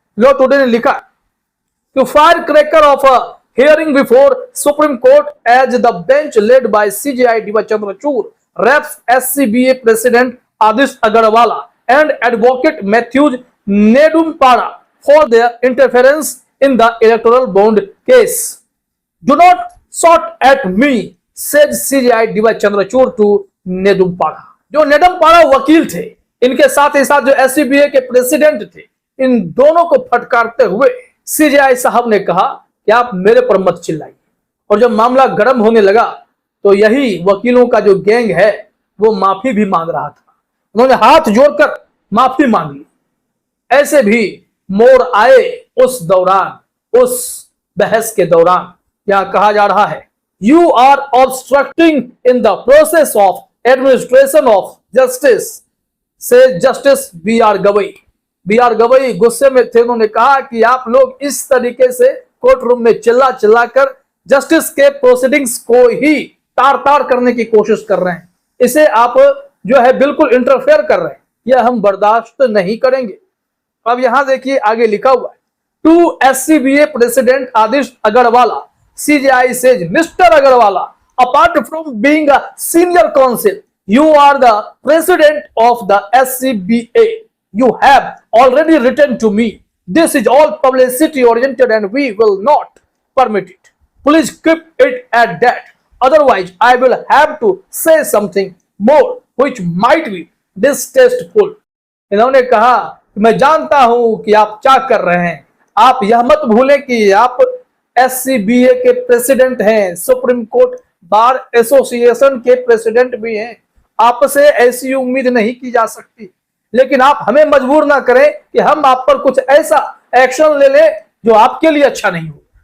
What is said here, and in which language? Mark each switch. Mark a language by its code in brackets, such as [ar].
[en] Law today ने लिखा कि firecracker of a hearing before Supreme Court as the bench led by CJI D Y Chandrachud raps SCBA president Adish Agarwala and advocate Mathews Nedumpara for their interference in the electoral bond case. Do not shout at me, said CJI D Y Chandrachud to Nedumpara. [hi] जो नेदुम्पाड़ा वकील थे, इनके साथ ही साथ जो SCBA के president थे, इन दोनों को फटकारते हुए सीजेआई साहब ने कहा कि आप मेरे पर मत चिल्लाइए। और जब मामला गर्म होने लगा तो यही वकीलों का जो गैंग है वो माफी भी मांग रहा था। उन्होंने हाथ जोड़कर माफी मांग ली। ऐसे भी मोड़ आए उस दौरान, उस बहस के दौरान। यहां कहा जा रहा है [en] You are obstructing in the process of administration of justice, से justice B R Gavai. [hi] B are Gavai गुस्से में थे। उन्होंने कहा कि आप लोग इस तरीके से कोर्ट रूम में चिल्ला चिल्लाकर जस्टिस के प्रोसीडिंग्स को ही तार तार करने की कोशिश कर रहे हैं, इसे आप जो है बिल्कुल इंटरफेयर कर रहे हैं, यह हम बर्दाश्त नहीं करेंगे। अब यहां देखिए आगे लिखा हुआ है, [en] To SCBA president Adish Agarwala, CJI says, Mr. Agarwala, apart from being a senior counsel, you are the president of the SCBA. You have already written to me. This is all publicity oriented and we will not permit it. Please keep it at that. Otherwise, I will have to say something more which might be distasteful. [hi] इन्होंने कहा कि मैं जानता हूं कि आप क्या कर रहे हैं। आप यह मत भूलें कि आप SCBA के प्रेसिडेंट हैं, सुप्रीम कोर्ट बार एसोसिएशन के प्रेसिडेंट भी हैं। आपसे ऐसी उम्मीद नहीं की जा सकती, लेकिन आप हमें मजबूर ना करें कि हम आप पर कुछ ऐसा एक्शन ले लें जो आपके लिए अच्छा नहीं हो।